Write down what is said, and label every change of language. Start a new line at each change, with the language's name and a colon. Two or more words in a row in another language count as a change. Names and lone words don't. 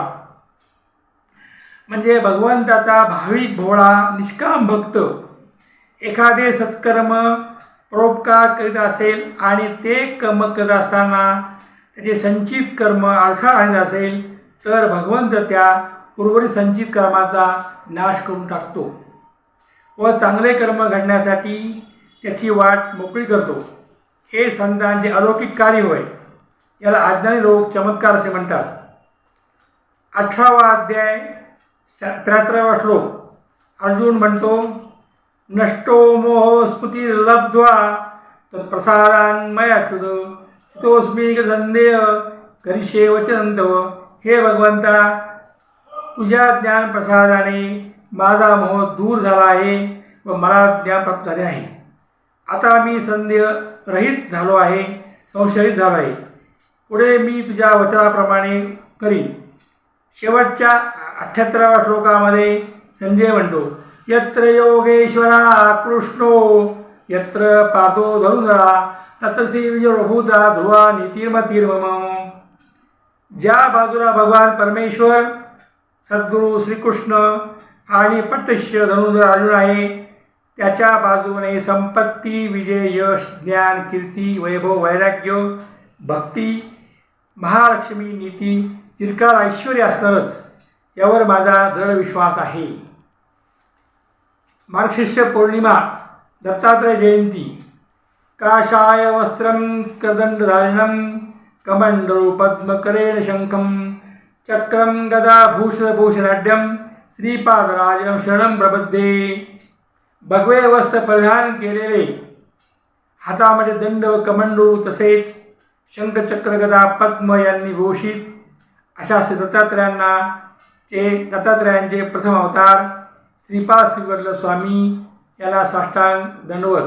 Marathi: म्हणजे भगवंताचा भाविक भोळा निष्काम भक्त एखादे सत्कर्म परोपकार करीत असेल आणि ते कर्म करत असताना त्याचे संचित कर्म अडथळा आणत असेल तर भगवंत त्या उर्वरित संचित कर्माचा नाश करून टाकतो व चांगले कर्म घडण्यासाठी त्याची वाट मोकळी करतो. हे संतांचे अलौकिक कार्य होय. याला अज्ञानी लोक चमत्कार असे म्हणतात. 18वा अध्याय 73वा श्लोक. अर्जुन म्हणतो,
Sanskrit: नष्टो मोह स्मृतिर्लब्ध्वा तत्प्रसादान् मयाच्युत स्थितोऽस्मि संदेह करिष्ये वचनं तव.
Marathi: हे भगवंता, तुझ्या ज्ञान प्रसादाने माझा मोह दूर झाला आहे व मला ज्ञान प्राप्त झाले आहे. आता मी संदेह रहित झालो आहे, संशयित झालो आहे. पुढे मी तुझ्या वचनाप्रमाणे करीन. शेवटच्या 78व्या श्लोकामध्ये संजय म्हणतो,
Sanskrit: यत्र योगेश्वरा कृष्णो यत्र पार्थो धनुधरा ततसी विजयभूता ध्रुवा नीतिर्मतिर्मम.
Marathi: ज्या बाजूला भगवान परमेश्वर सद्गुरू श्रीकृष्ण आणि पट्टश्य धनुधर अर्जुन आहे, त्याच्या बाजूने संपत्ती, विजय, यश, ज्ञान, कीर्ती, वैभव, वैराग्य, भक्ती, महालक्ष्मी, नीती, चिरकाल ऐश्वर्य असणारच, यावर माझा दृढ विश्वास आहे. मार्गशीर्ष पौर्णिमा, दत्तात्रय जयंती.
Sanskrit: काषाय वस्त्रं कदंडधारिणं कमंडलू पद्मकरेण शंखं चक्रं गदा भूषणाढ्यं श्रीपादराजं शरणं प्रपद्ये.
Marathi: भगवे वस्त्र परिधान केलेले, हातामध्ये दंड व कमंडलू तसेच शंख, चक्र, गदा, पद्म यांनी भूषित अशा श्री दत्तात्रयांचे प्रथम अवतार श्रीपाद श्रीवल्लभ स्वामी याला साष्टांग दंडवत.